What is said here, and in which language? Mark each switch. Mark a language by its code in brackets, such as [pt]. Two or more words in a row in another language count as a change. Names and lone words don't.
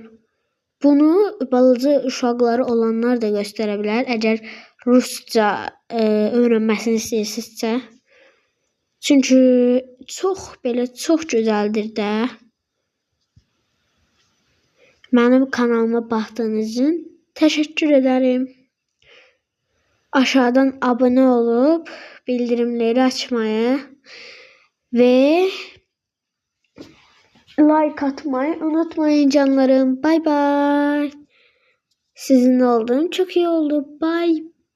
[az] Bunu balaca uşaqları olanlar da göstərə bilər. Əgər Rusca öyrənməsini istəyirsinizsə. Çünki çox gözəldir də. Mənim kanalıma baxdığınız için [tr] təşəkkür ederim. Aşağıdan abone olup bildirimleri açmayı ve like atmayı unutmayın canlarım. [en] Bye bye. [tr] Sizinle olduğum çok iyi oldu.